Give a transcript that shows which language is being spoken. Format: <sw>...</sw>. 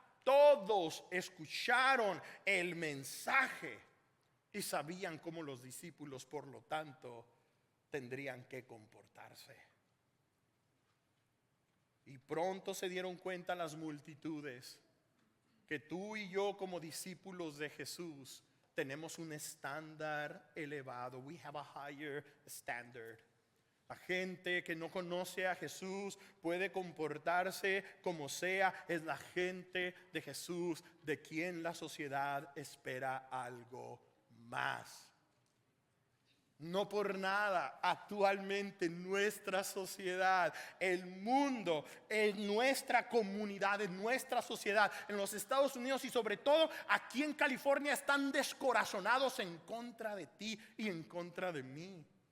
<es>Todos escucharon el mensaje y sabían cómo los discípulos, por lo tanto, tendrían que comportarse. Y pronto se dieron cuenta las multitudes que tú y yo, como discípulos de Jesús, tenemos un estándar elevado.</es> <en>We have a higher standard.</en> <es>La gente que no conoce a Jesús puede comportarse como sea. Es la gente de Jesús de quien la sociedad espera algo más. No por nada, actualmente en nuestra sociedad, el mundo, en nuestra comunidad, en nuestra sociedad, en los Estados Unidos y sobre todo aquí en California, están descorazonados en contra de ti y en contra de mí.</es>